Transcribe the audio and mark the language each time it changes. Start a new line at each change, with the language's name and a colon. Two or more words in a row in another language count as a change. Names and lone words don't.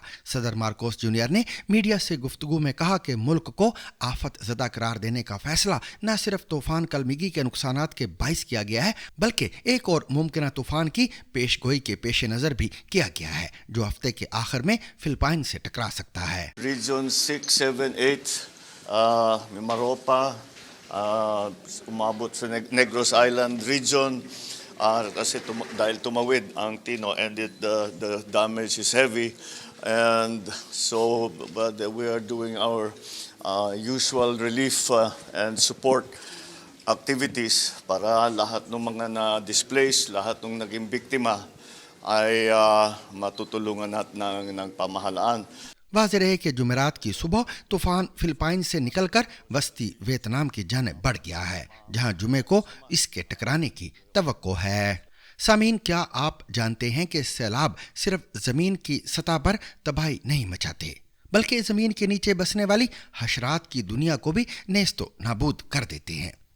Urdu: صدر مارکوس جونیئر نے میڈیا سے گفتگو میں کہا کہ ملک کو آفت زدہ قرار دینے کا فیصلہ نہ صرف طوفان کلمیگی کے نقصانات کے باعث کیا گیا ہے، بلکہ ایک اور ممکن طوفان کی پیشگوئی کے پیش نظر بھی کیا گیا ہے، جو ہفتے کے آخر میں فلپائن سے ٹکرا سکتا ہے.
Filipino: Region 6, 7, 8, Mimaropa, umabot sa Negros Island region, kasi dahil tumawid ang Tino
English: and the damage is heavy, and so but we are doing our usual relief and support activities
Filipino: para lahat ng mga na-displaced, lahat ng naging biktima ay matutulungan natin ng pamahalaan.
Urdu: واضح رہے کہ جمعرات کی صبح طوفان فلپائن سے نکل کر وسطی ویتنام کی جانب بڑھ گیا ہے، جہاں جمعے کو اس کے ٹکرانے کی توقع ہے. سامعین، کیا آپ جانتے ہیں کہ سیلاب صرف زمین کی سطح پر تباہی نہیں مچاتے، بلکہ زمین کے نیچے بسنے والی حشرات کی دنیا کو بھی نیست و نابود کر دیتے ہیں.